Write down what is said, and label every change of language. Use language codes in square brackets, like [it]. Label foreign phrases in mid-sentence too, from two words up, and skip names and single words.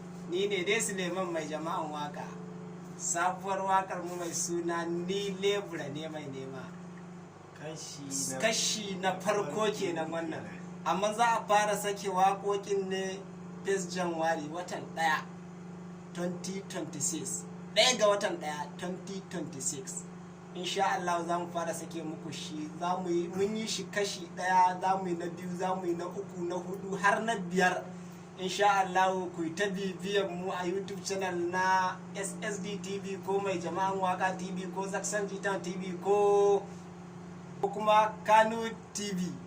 [ha] Ni ne dai Suleiman mai jama'an waka. Sabuwar wakar mu mai suna Ni Lebura ne mai nema. Kashi na Kashi na farko kenan wannan. Amma za a fara sake waƙoƙin ne [en] first January, [ha] watan ɗaya, [en] twenty twenty-six. [ha] Ɗaya ga watan ɗaya, [en] twenty twenty-six. [ar] إن شاء الله [ha] za mu fara sake muku shi. Za mu yi, mun yi shi kashi ɗaya, za mu yi na biyu, za mu yi na uku, na huɗu, har na biyar. [ar] إن شاء الله [ha] ku yi ta bibiyan mu a YouTube channel na S S D T V ko Mai Jama'an Waka T V ko Zaksan Jitan T V ko, ko kuma Kano T V.